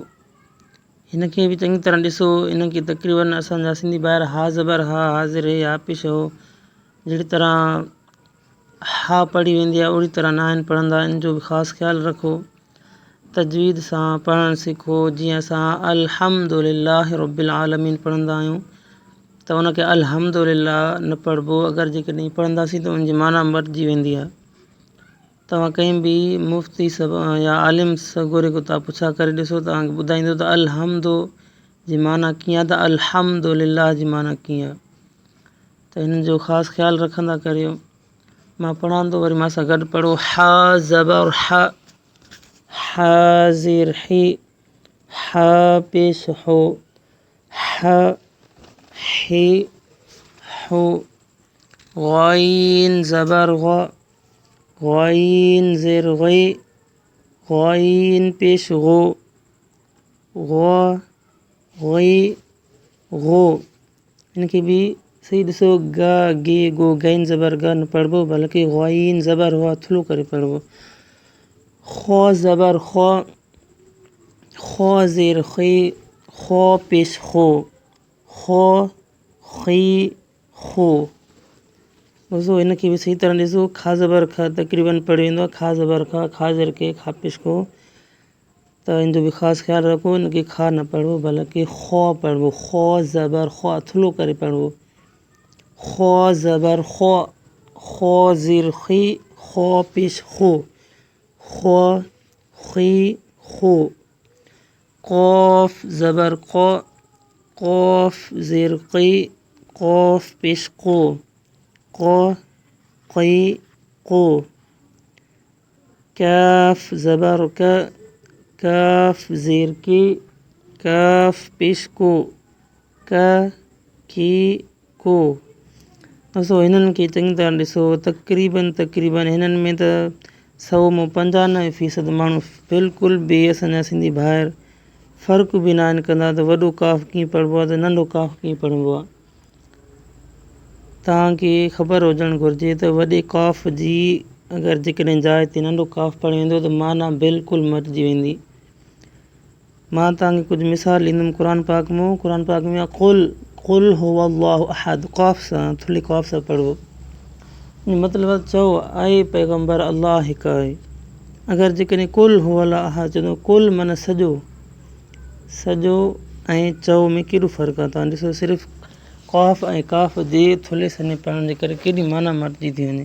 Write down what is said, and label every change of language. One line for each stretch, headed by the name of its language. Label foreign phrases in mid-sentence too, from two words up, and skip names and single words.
Sindhi: हिनखे बि चङी तरह ॾिसो। हिनखे तक़रीबन असांजा सिंधी ॿाहिरि हा ज़बर हा, हा ज़ेर हे, हा पेश हो जहिड़ी तरह हा पढ़ी वेंदी आहे ओड़ी तरह न आहिनि पढ़ंदा। इन जो बि ख़ासि ख़्यालु रखो। तजवीद सां पढ़णु सिखो। जीअं असां
Arabic: الحمد لله رب العالمين
Sindhi: पढ़ंदा आहियूं त उनखे अल्हम्दुलिल्लाह न पढ़िबो। अगरि जेकॾहिं पढ़ंदासीं त उनजी माना मटिजी वेंदी आहे। तव्हां कंहिं बि मुफ़्ती या आलिम सगोरे को तव्हां पुछा करे ॾिसो, तव्हांखे ॿुधाईंदो त अल्हम्दु जी माना कीअं आहे त अल्हम्दुलिल्लाह जी माना कीअं आहे। त हिन जो ख़ासि ख़्यालु रखंदा करियो। मां पढ़ां थो, वरी मां सां गॾु पढ़ो। हा ज़बर हा, हा ज़ेर हे, हा पेश हो, हा हे हो। ग़ाइन ज़बर ग़, ग़ाइन ज़ेर ग़ै, ग़ाइन पेश ग़ो, ग़ ग़ै ग़ो। इनखे बि सही ॾिसो। ग गे गो गैन ज़बर ग न पढ़िबो, बल्कि ग़ाइन ज़बर हुआ थुलो करे पढ़िबो। ख़ौ ज़बर ख़ौ, ख़ौ ज़ेर ख़ै, ख़ौ पेश ख़ो, ख़ौ ख़ै ख़ो। दोस्तों हिनखे बि सही तरह ॾिसो। खा ज़बर ख तक़रीबन पढ़ी वेंदो आहे। खा ज़बर खा, खा ज़ेर के, खा पेश खो। त इन जो बि ख़ासि ख़्यालु रखो। इनखे खा न पढ़िबो बल्कि ख़ौ पढ़िबो। ख़ौ ज़बर ख़ौ थुलो करे पढ़िबो। ख़ौ ज़बर ख़ौ, ख़ौ ज़ेर ख़ै, ख़ौ पेश ख़ो, ख़ौ ख़ै ख़ो। क़ाफ़ ज़बर क़ौ, क़ाफ़ ज़ेर क़ै, क़ाफ़ पेश क़ो, क़ौ क़ै क़ो। काफ ज़बर क, काफ ज़ेर के, काफ पेश को, का की को। दोस्तों हिननि खे चङी तरह ॾिसो। तक़रीबन हिननि में त 195% माण्हू बिल्कुलु बि असांजा सिंधी भाउर फ़र्क़ु बि न आहिनि कंदा त वॾो काफ़ कीअं पढ़िबो आहे त नंढो काफ़ कीअं पढ़िबो आहे। तव्हांखे ख़बर हुजणु घुरिजे त वॾे काफ़ जी अगरि जेकॾहिं जाइ ते नंढो काफ़ पढ़ी वेंदो त माना बिल्कुलु मटिजी वेंदी। मां तव्हांखे कुझु मिसाल ॾींदुमि क़ुर पाक में। क़ुर पाक में
Arabic: قل هو الله أحد,
Sindhi: काफ़ सां थुल्हे काफ़ सां पढ़िबो। मतिलबु चओ आहे पैगम्बर अलाह हिकु आहे। अगरि जेकॾहिं
Arabic: قل هو الله أحد
Sindhi: चवंदो, कुल माना सॼो, सॼो ऐं चओ में केॾो फ़र्क़ु आहे। तव्हां ॾिसो सिर्फ़ु काफ़ ऐं काफ़ जे थुल्हे सने पढ़ण जे करे केॾी माना मटिजी थी वञे।